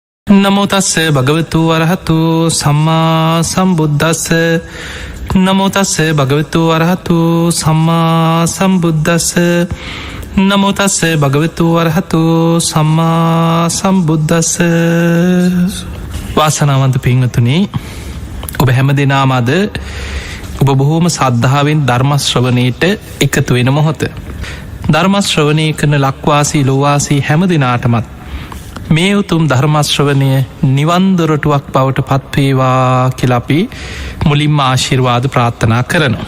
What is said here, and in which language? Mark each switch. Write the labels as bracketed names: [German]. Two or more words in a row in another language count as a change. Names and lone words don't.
[Pali] නමෝ තස්ස භගවතු වරහතු සම්මා සම්බුද්දස්ස නමෝ තස්ස භගවතු වරහතු සම්මා සම්බුද්දස්ස නමෝ තස්ස භගවතු වරහතු සම්මා සම්බුද්දස්ස. [Sinhala] වාසනාවන්ත පින්වතුනි, ඔබ හැම දෙනාම අද ඔබ බොහෝම සද්ධාවෙන් ධර්ම ශ්‍රවණයට එකතු වෙන මොහොත. ධර්ම ශ්‍රවණය කරන ලක්වාසී ලෝවාසී හැම දෙනාටමත් මේ උතුම් ධර්මශ්‍රවණය නිවන්දොරටුවක් බවට පත්වේවා කියලා අපි මුලින්ම ආශිර්වාද ප්‍රාර්ථනා කරනවා.